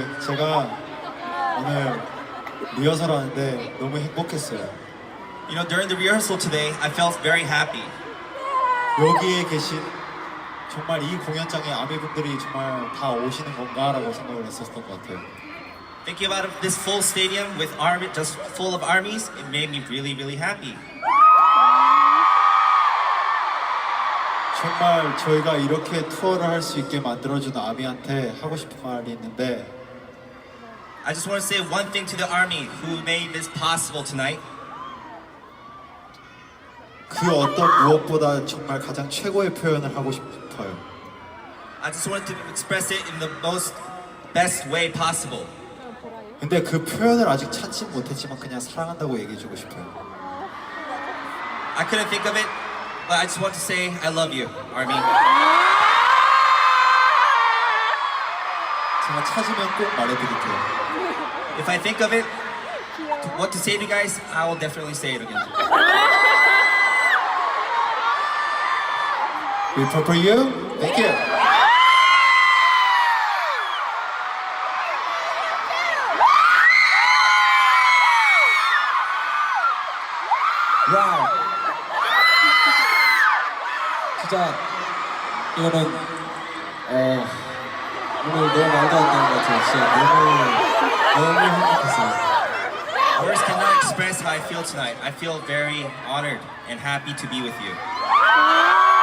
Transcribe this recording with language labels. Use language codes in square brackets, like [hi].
[ko] 제가 오늘 리허설 하는데 너무 행복했어요. [en] You know, during the rehearsal today, I felt very happy. [ko] 여기에 계신 정말 이 공연장에 아미분들이 정말 다 오시는 건가라고 생각을 했었던 것 같아요. [en] Thinking about this full stadium with army, just full of armies, it made me really happy. [ko] 정말 저희가 이렇게 투어를 할 수 있게 만들어준 아미한테 하고 싶은 말이 있는데 [en] I just want to say one thing to the army who made this possible tonight. [ko] 그 어떤 무엇보다 정말 가장 최고의 표현을 하고 싶어요. [en] I just wanted to express it in the most best way possible. [ko] 근데 그 표현을 아직 찾지 못했지만 그냥 사랑한다고 얘기해주고 싶어요. [en] I couldn't think of it, but I just want to say I love you, army. [ko] 제가 찾으면 꼭 말해드릴게요. [en] If I think of it, what to say to you guys, I will definitely say it again. We for you. Thank you. Wow. [ko] 진짜 이거는 오늘 너무 말도 안 되는 것 같아요. 진짜 너무 행복했어요. [en] Words cannot express how I feel tonight. I feel very honored and happy to be with you.